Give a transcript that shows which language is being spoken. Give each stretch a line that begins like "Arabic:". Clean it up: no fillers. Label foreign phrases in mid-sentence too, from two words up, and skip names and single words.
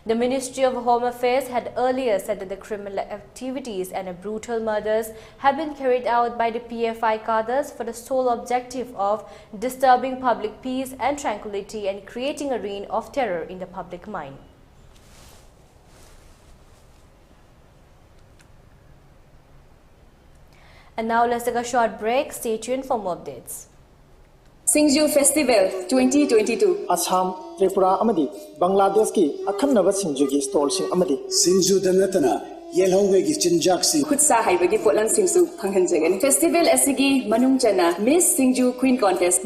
English: The Ministry of Home Affairs had earlier said that the criminal activities and brutal murders have been carried out by the PFI cadres for the sole objective of disturbing public peace and tranquility and creating a reign of terror in the public mind. And now let's take a short break. Stay tuned for more updates. Singju Festival 2022
Manipuri: Assam, Tripura amadi Bangladesh ki akhanaba singju gi stall sing amadi Singju danatana yelhongwe gi chinjak sing Khutsa haibagi potlam singsu phanghanjagani Festival asigi manung chana Miss Singju Queen Contest